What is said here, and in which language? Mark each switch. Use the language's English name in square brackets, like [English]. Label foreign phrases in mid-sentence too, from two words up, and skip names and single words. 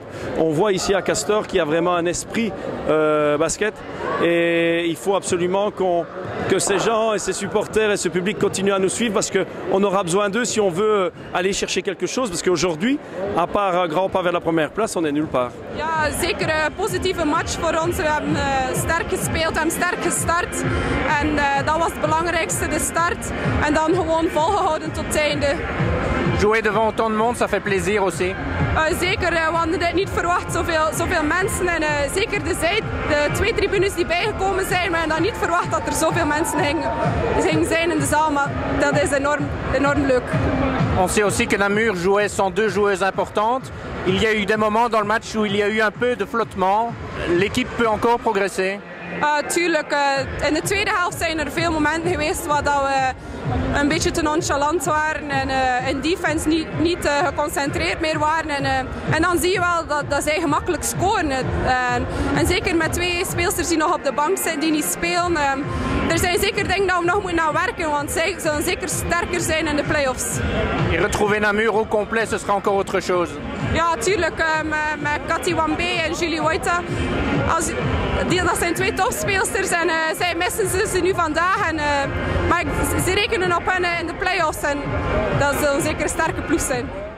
[French] On voit ici à Castor qu'il y a vraiment un esprit basket. Et il faut absolument que ces gens et ces supporters et ce public continuent à nous suivre parce qu'on aura besoin d'eux si on veut aller chercher quelque chose. Parce qu'aujourd'hui, à part un grand pas vers la première place, on est nulle part. [Dutch] Ja, zeker een positieve match voor ons. We hebben sterk gespeeld, we hebben sterk gestart. En dat was het belangrijkste, de start. En dan gewoon volgehouden tot het einde. [French] Jouer devant autant de monde, ça fait plaisir aussi. [Dutch] Zeker, we hadden dit niet verwacht, zoveel mensen. En zeker de 2 tribunes die bijgekomen zijn, we hadden dan niet verwacht dat er zoveel mensen gingen zijn in de zaal. Maar dat is enorm leuk. [French] On sait aussi que Namur jouait sans 2 joueuses importantes. Il y a eu des moments dans le match où il y a eu un peu de flottement. L'équipe peut encore progresser. [Dutch] Tuurlijk, in de tweede helft zijn er veel momenten geweest waar we een beetje te nonchalant waren en in defense niet geconcentreerd meer waren. En dan zie je wel dat zij gemakkelijk scoren. En zeker met 2 speelsters die nog op de bank zitten, die niet spelen. Er zijn zeker dingen dat we nog moeten aan werken, want zij zullen zeker sterker zijn in de play-offs. [French] Et retrouver Namur au complet, ce sera encore autre chose. [Dutch] Ja, tuurlijk, met Cathy Wambe en Julie Woita. Dat zijn 2 topspeelsters en zij missen ze nu vandaag. Maar ze rekenen op hen in de play-offs en dat zal zeker een sterke ploeg zijn.